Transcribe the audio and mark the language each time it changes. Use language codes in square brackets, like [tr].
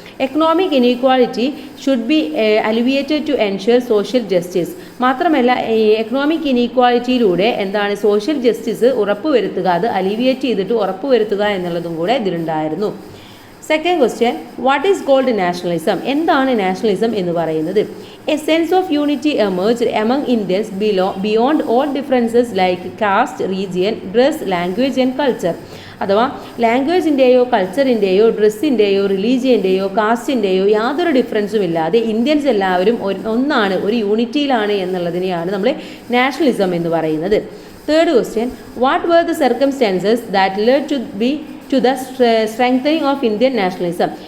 [en] Economic inequality should be alleviated to ensure social justice. [ml] മാത്രമല്ല economic ഇനീക്വാളിറ്റിയിലൂടെ social justice ഉറപ്പുവരുത്തുക, അത് alleviate ചെയ്തിട്ട് ഉറപ്പുവരുത്തുക എന്നുള്ളതും കൂടെ ഇതിലുണ്ടായിരുന്നു. [en] Second question, what is called nationalism? [ml] എന്താണ് നാഷണലിസം എന്ന് പറയുന്നത്? [en] A sense of unity emerged among Indians beyond all differences like caste, region, dress, language and culture. [ml] അഥവാ ലാംഗ്വേജിൻ്റെയോ കൾച്ചറിൻ്റെയോ ഡ്രസ്സിൻ്റെയോ റിലീജിയൻ്റെയോ കാസ്റ്റിൻ്റെയോ യാതൊരു ഡിഫറൻസും ഇല്ലാതെ ഇന്ത്യൻസ് എല്ലാവരും ഒന്നാണ്, ഒരു യൂണിറ്റിയിലാണ് എന്നുള്ളതിനെയാണ് നമ്മൾ നാഷണലിസം എന്ന് പറയുന്നത്. [en] Third question, what were the circumstances that led to the strengthening of Indian nationalism?